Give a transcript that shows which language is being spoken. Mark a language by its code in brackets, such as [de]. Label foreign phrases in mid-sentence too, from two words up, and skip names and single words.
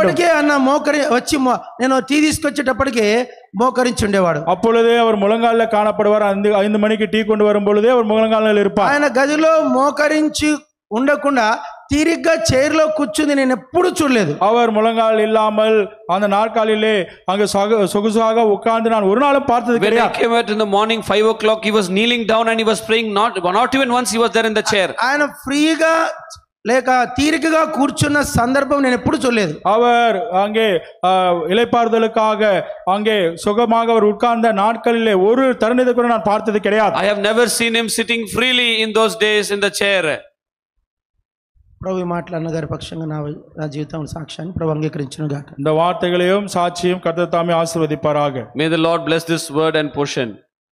[te] అప్పటికే అన్న వచ్చి నేను టీ తీసుకొచ్చేటప్పటికే మోకరించి ఉండేవాడు. [ta] அப்பொழுதே அவர் முழங்காலில காணப்படுவார். 5 மணிக்கு டீ கொண்டு வரும் பொழுதே அவர் முழங்காலில் இருப்பார். [te] ఆయన గదిలో మోకరించి ఉండకుండా తీరిగ్గా చైర్లో కూర్చుంది నేను ఎప్పుడు చూడలేదు. [ta] அவர் முழங்கால் இல்லாமல் அந்த நாற்காலிலே அங்க சொகுசாக உட்கார்ந்து நான் ஒரு நாளும் பார்த்தது [en] When I [ta] கிடையாது. [en] came out in the morning 5 o'clock, he was kneeling down and he was praying. Not even once he was there in the chair. [te] ఆయన ఫ్రీగా లేక తీరికగా కూర్చున్న సందర్భం నేను ఎప్పుడు చూడలేదు. [ta] அவர் அங்கே இளைப்பாறுதலுக்காக அங்கே சுகமாக அவர் உட்கார்ந்த நாட்களிலே ஒரு தருணத்தை கூட நான் பார்த்தது கிடையாது. [en] I have never seen him sitting freely in those days in the chair. [te] ప్రభు మాటలన్న గారి పక్షంగా నా జీవితం సాక్ష్యాన్ని ప్రభు అంగీకరించును గాక. [ta] இந்த வார்த்தைகளையும் சாட்சியும் கர்த்தர் தாமே ஆசீர்வதிப்பாராக. [en] May the Lord bless this word and portion.